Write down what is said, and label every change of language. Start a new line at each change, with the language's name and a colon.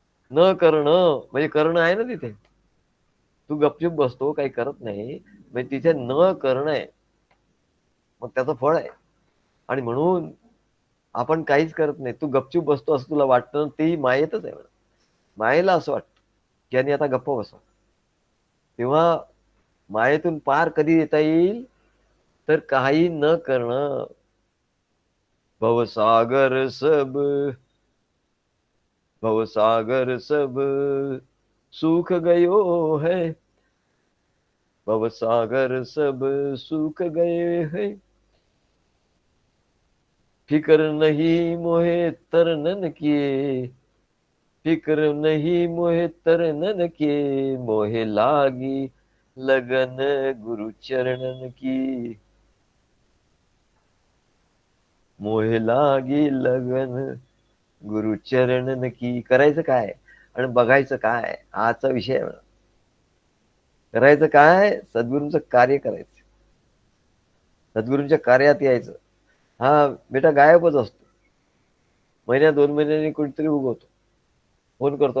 Marathi: न करणं म्हणजे करणं आहे ना तिथे. तू गपचूप बसतो, काही करत नाही, म्हणजे तिथे न करणं आहे. मग त्याचं फळ आहे. आणि म्हणून आपण काहीच करत नाही, तू गपचूप बसतो असं तुला वाटतं, तेही मायेतच आहे. मायेला असं वाटतं की यांनी आता गप्प बसावं. तेव्हा मायेतून पार कधी येता येईल? तर काही न करणं.
Hindi: भवसागर सब, भवसागर सब सुख गयो है, भवसागर सब सुख गए है, फिक्र नहीं मोहे तरनन किए, फिक्र नहीं मोहे तरनन किए, मोहे लागी लगन गुरु चरणन की, मोहे लागी लगन गुरु चरणन की.
Marathi: करायचं काय आणि बघायचं काय, आजचा विषय आहे. करायचं काय? सद्गुरूंचं कार्य करायचं, सद्गुरूंच्या कार्यात यायचं. हा बेटा गायबच असतो, महिन्या 2 महिन्यांनी कुठेतरी उगवतो, फोन करतो.